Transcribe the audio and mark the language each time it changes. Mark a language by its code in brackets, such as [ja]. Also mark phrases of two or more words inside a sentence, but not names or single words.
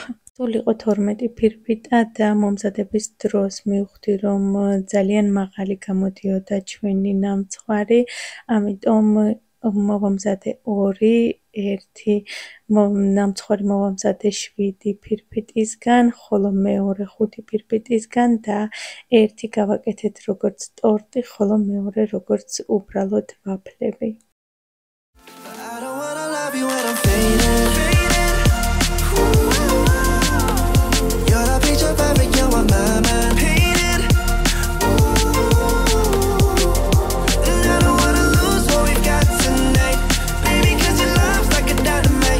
[ka] სულ იყო 12 ფირფიტა და მომზადების დროს მივხვდი, რომ ძალიან მაღალი გამოდიოდა ჩვენი ნამცხვარი, ამიტომ მოვამზადე 2, 1 ნამცხვარი მოვამზადე 7 ფირფიტისგან, ხოლო მეორე 5 ფირფიტისგან და 1 გავაკეთეთ როგორც ტორტი, ხოლო მეორე როგორც უბრალოდ ვაფლები. [en] I don't wanna love you when I'm fading. You're the picture perfect, you're on my mind. Painted. And I don't wanna lose what we've got tonight, baby, 'cause your love's like a dynamite.